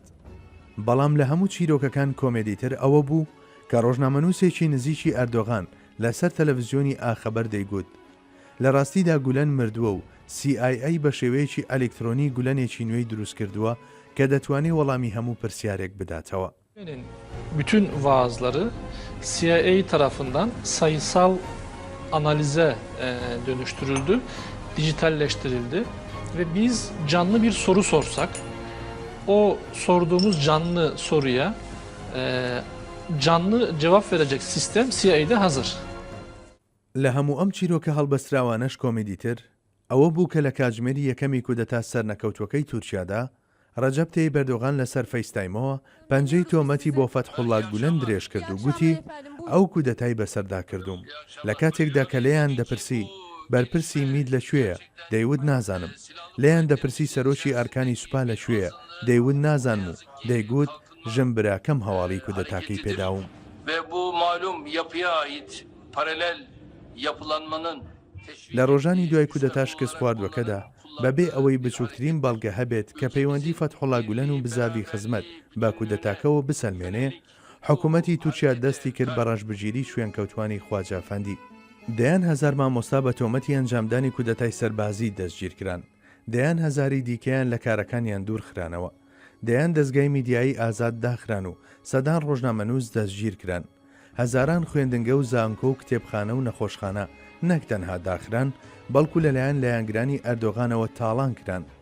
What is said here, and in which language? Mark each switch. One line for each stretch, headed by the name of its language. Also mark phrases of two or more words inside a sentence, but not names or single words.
Central Kurdish: بەڵام لە هەموو چیرۆکەکان کۆمێدیتر ئەوە بوو کە ڕۆژنامەنووسێکی نزیکی ئەردۆغان لەسەر تەلەڤیزیۆنی ئاخەبەر دەیگوت لە ڕاستیدا گولەن مردووە و CIA بە شێوەیەکی ئەلکترۆنی گولەنێکی نوێی دروست کردووە کە دەتوانێت وەڵامی هەموو پرسیارێک بداتەوە.
Turkish: Bütün vaazları CIA tarafından sayısal analize dönüştürüldü, dijitalleştirildi ve biz canlı bir soru sorsak, o sorduğumuz canlı soruya canlı cevap verecek sistem CIA'de hazır.
Central Kurdish: لە هەموو ئەم چیرۆکە هەڵبەستراوانەش کۆمیدیتر ئەوە بوو کە لە کاتژمێری یەکەمی کودەتا سەرنەکەوتوەکەی تورکیادا ڕەجەب تەیب ئەردۆغان لەسەر فەیستایمەوە پەنجەی تۆمەتی بۆ فەتحوڵڵا گولەن درێژ کرد و گوتی ئەو کودەتای بەسەردا کردوم. لە کاتێکدا کە لێیان دەپرسی بەرپرسی مید لەکوێیە دەیوت نازانم، لێیان دەپرسی سەرۆکی ئارکانی سوپا لەکوێیە دەیوت نازانم و دەیگوت ژم براکەم هەواڵی کودەتاکەی پێداوم.
Turkish: Ve bu malum yapıya ait paralel yapılanmanın
Central Kurdish: لە ڕۆژانی دوای کودەتا شکست خواردوەکەدا بەبێ ئەوەی بچووکترین بەڵگە هەبێت کە پەیوەندی فەتحوڵڵا گولەن و بزاوی خزمەت با کودەتاکەەوە بسەلمێنێ، حکوومەتی تورکیا دەستی کرد بە ڕەشبگیری شوێنکەوتوانی خواجە ئەفەندی. دەیان هەزار مامۆستا بە تۆمەتی ئەنجامدانی کودەتای سەربازی دەستگیرکران، دەیان هەزاری دیکەیان لە کارەکانیان دوور خرانەوە، دەیان دەستگای میدیایی ئازاد داخران و سەدان ڕۆژنامەنووس دەستگیر کران، هەزاران خوێندنگە و زانکۆ و کتێبخانە و نەخۆشخانە نەک تەنها داخران بەڵکو لەلایەن لایەنگرانی ئەردۆغانەوە تاڵان کران.